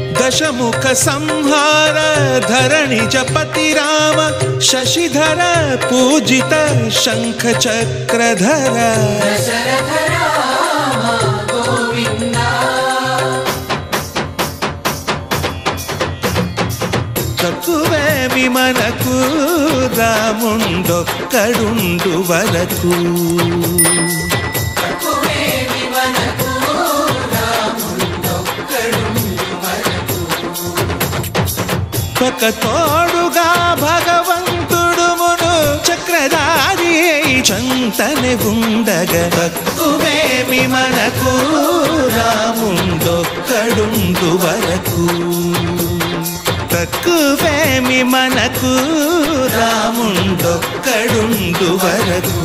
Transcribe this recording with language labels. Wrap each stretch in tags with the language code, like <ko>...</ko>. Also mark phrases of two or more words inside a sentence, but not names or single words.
<sa>दशमुख संहार धरणिज पति राम शशिधर पूजित शंख चक्रधर</sa> <te>తక్కువేమి మనకు రాముండొక్కడుండు వరకు ఒక తోడుగా భగవంతుడు మును చక్రధారి చంతనే ఉండగ తక్కువేమి మనకు రాముండొక్కడుండు వరకు తక్కువేమి మనకు రాముండొక్కడుండు వరకు</te>